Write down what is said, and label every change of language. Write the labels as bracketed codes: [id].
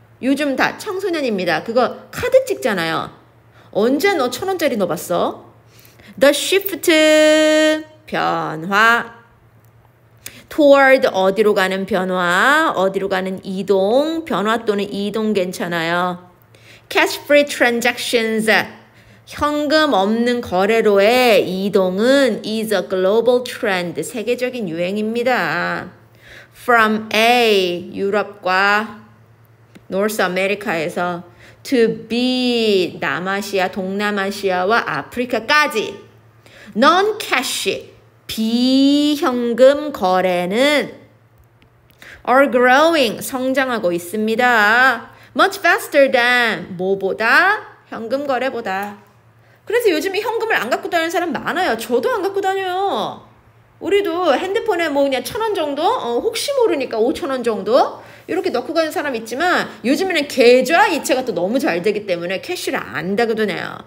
[ko] 요즘 다 청소년입니다. 그거 카드 찍잖아요. 언제 너 1,000원짜리 넣어봤어? [en] The shift [ko] 변화 [en] toward [ko] 어디로 가는 변화 어디로 가는 이동 변화 또는 이동 괜찮아요. [en] cash free transactions [ko] 현금 없는 거래로의 이동은 [en] is a global trend [ko] 세계적인 유행입니다. From A 유럽과 North America에서 to B 남아시아, 동남아시아와 아프리카까지 non-cash, 비현금 거래는 [en] are growing, [ko] 성장하고 있습니다. [en] much faster than, 뭐보다? [ko] 현금 거래보다. 그래서 요즘에 현금을 안 갖고 다니는 사람 많아요. 저도 안 갖고 다녀요. 우리도 핸드폰에 뭐 그냥 1,000원 정도? 혹시 모르니까 5,000원 정도? 이렇게 넣고 가는 사람 있지만 요즘에는 계좌 이체가 또 너무 잘 되기 때문에 캐시를 안 가지고 다녀요.